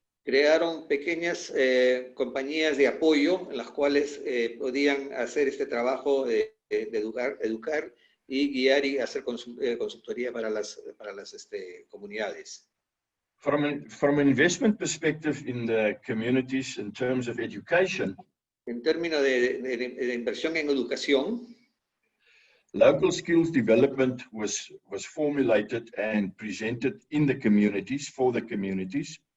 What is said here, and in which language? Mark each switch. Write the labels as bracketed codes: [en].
[es] Crearon pequeñas compañías de apoyo en las cuales podían hacer este trabajo de educar y guiar y hacer consultoría para las comunidades. [en] From an investment perspective in the communities in terms of education, [es] en términos de inversión en educación, [en] local skills development was formulated and presented in the communities for the communities.